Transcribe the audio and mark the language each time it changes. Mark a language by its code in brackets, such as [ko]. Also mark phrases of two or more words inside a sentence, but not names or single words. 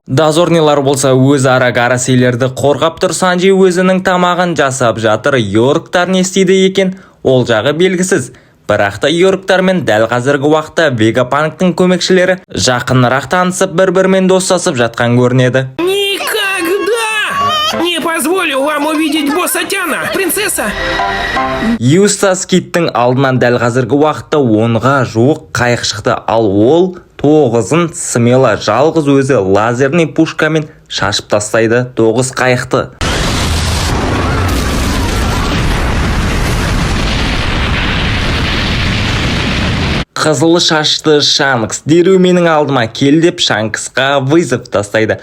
[kk] Дозорнилар болса өзара Гарасейлерді қорғап тұр. Санджи өзінің тамағын жасап жатыр. Йорктар не істейді екен, ол жағы белгісіз. Бірақ та Йорктармен дәл қазіргі уақытта Вегапанктың көмекшілері жақынырақ танысып бір-бірімен достасып жатқан көрінеді. [ru] Не позволю вам увидеть босса Тяна, принцесса! [kk] Юстас Киттің алдынан дәл қазіргі уақытта 10-ға жуық қайық шықты, ал ол 9-ын Смела жалғыз өзі [ru] лазерный пушкамен [kk] шашып тастайды 9 қайықты. Қызыл шашты Шанкс дереу менің алдыма кел деп Шанксқа вызов тастайды.